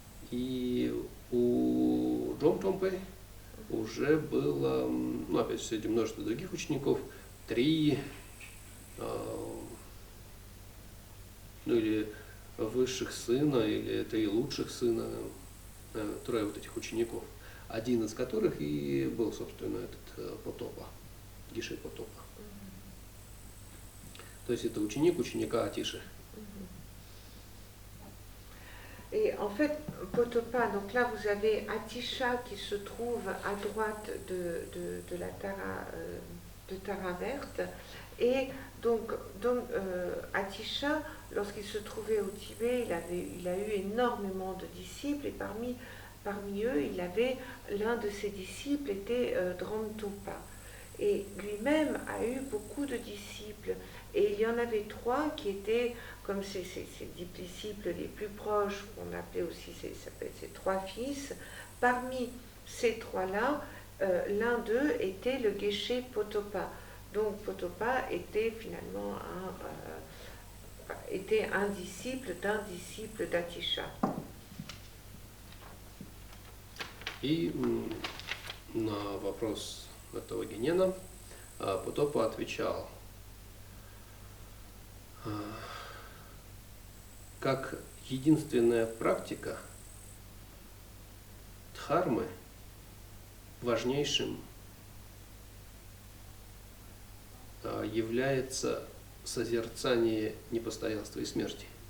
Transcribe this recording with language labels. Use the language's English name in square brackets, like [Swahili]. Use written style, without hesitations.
[Russian] И у Джом Томпы уже было, ну опять же, среди множества других учеников, 3, ну или высших сына, или 3 лучших сына, 3 вот этих учеников, один из которых и был, собственно, этот Потопа, Гише Потопа. То есть это ученик ученика Атиши. [French] Et en fait, Potopa, donc là vous avez Atisha qui se trouve à droite de la Tara, de Tara verte, et donc Atisha, lorsqu'il se trouvait au Tibet, il a eu énormément de disciples, et parmi eux, il avait l'un de ses disciples était Dramtopa, et lui-même a eu beaucoup de disciples, et il y en avait 3 qui étaient comme ses disciples les plus proches, qu'on appelait aussi ses 3 fils. Parmi ces 3-là, l'un d'eux était le Geshe Potopa. Donc Potopa était finalement un disciple d'un disciple d'Atisha. [Russian] И на вопрос этого генена Потопа отвечал: как единственная практика дхармы важнейшим является созерцание непостоянства и смерти.